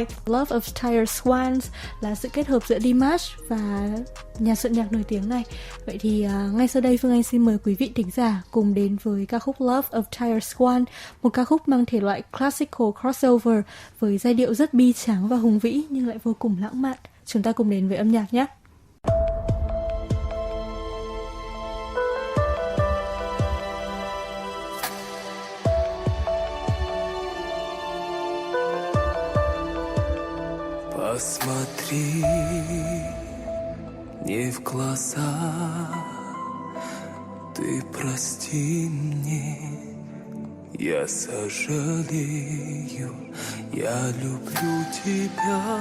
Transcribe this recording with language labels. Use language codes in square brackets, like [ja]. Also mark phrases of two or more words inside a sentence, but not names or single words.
[vi] Love of Tyrus One là sự kết hợp giữa Dimash và nhà soạn nhạc nổi tiếng này. Vậy thì ngay sau đây Phương Anh xin mời quý vị thính giả cùng đến với ca khúc Love of Tyrus One, một ca khúc mang thể loại [en] classical crossover [vi] với giai điệu rất bi tráng và hùng vĩ nhưng lại vô cùng lãng mạn. Chúng ta cùng đến với âm nhạc nhé. [ru] Посмотри мне в глаза, ты прости мне, я сожалею, я люблю тебя,